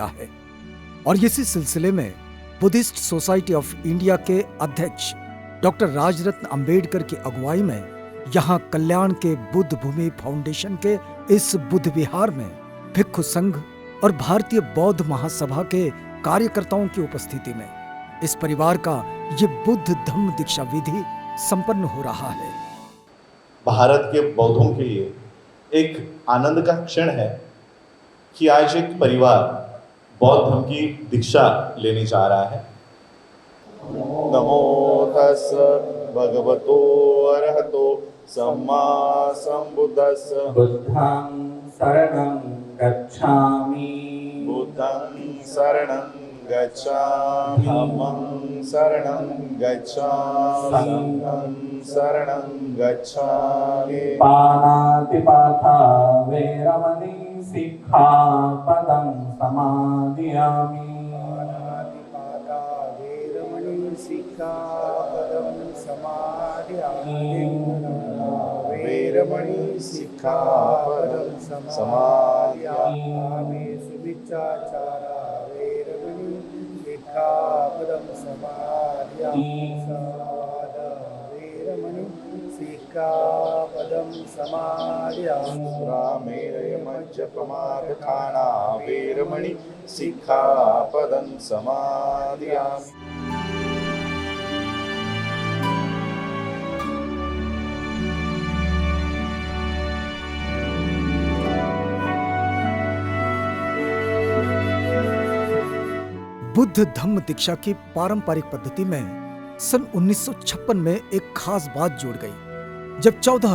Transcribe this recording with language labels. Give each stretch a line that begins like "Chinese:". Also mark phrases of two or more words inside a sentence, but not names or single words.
Hindi: है और इसी सिलसिले में बुद्धिस्ट सोसाइटी ऑफ इंडिया के अध्यक्ष डॉक्टर राजरत्न अंबेडकर की अगुवाई में यहाँ कल्याण के बुद्ध भूमि फाउंडेशन के इस बुद्ध विहार में भिक्षु संघ और भारतीय बौद्ध महासभा के कार्यकर्ताओं की उपस्थिति में इस परिवार का ये बुद्ध धम्म दीक्षा विधि संपन्न हो रहा है। भारत के बौद्धों के लिए एक आनंद का क्षण है कि आज एक परिवार बौद्ध धर्म की दीक्षा लेने जा रहा है।
Pali: नमो तस् भगवतो अरहतो सम्मा सम्बुद्धस्स। बुद्धं शरणं गच्छामि। बुद्धं शरणं गच्छामि। धम्मं शरणं गच्छामि। संघं शरणं गच्छामि। पाणातिपाता वैरमणि सिक्खापदं समादयामि। पाणातिपाता वैरमणि सिक्खापदं समादयामि। वैरमणि सिक्खापदं समादयामि। सुविचाचारा वैरमणि सिक्खापदं समादयामि। वैरमणि सिक्खापदं समादयामि। रामेरयमज्जपमादखाना वैरमणि सिक्खापदं समादयामि।
Hindi: बुद्ध धम्म दीक्षा की पारंपरिक पद्धति में सन 1956 में एक खास बात जुड़ गई, जब 14